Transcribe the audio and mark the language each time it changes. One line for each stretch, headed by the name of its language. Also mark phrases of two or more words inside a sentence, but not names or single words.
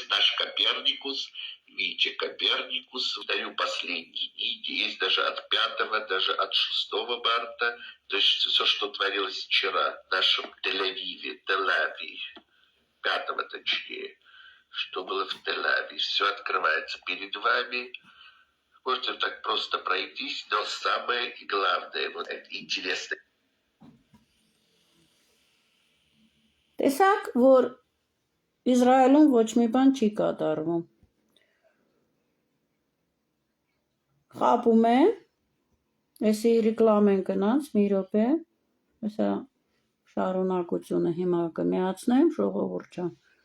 Russian: Наш Коперникус, видите, Коперникус, даю последние книги, есть даже от 5, даже от 6 марта, то есть все, что творилось вчера в нашем Тель-Авиве, 5-го точнее, что было в Тель-Авиве, все открывается перед вами. Можете так просто пройтись, но самое главное, вот это интересное.
Armenian: Տեսակ, որ Իսրայելում ոչ մի բան չի կատարվում։ Խապում են, էսի ռեկլամ են գնաց, մի րոպե, հեսա շարունակությունը հիմա կմիացնեմ, ժողովուրդ ջան։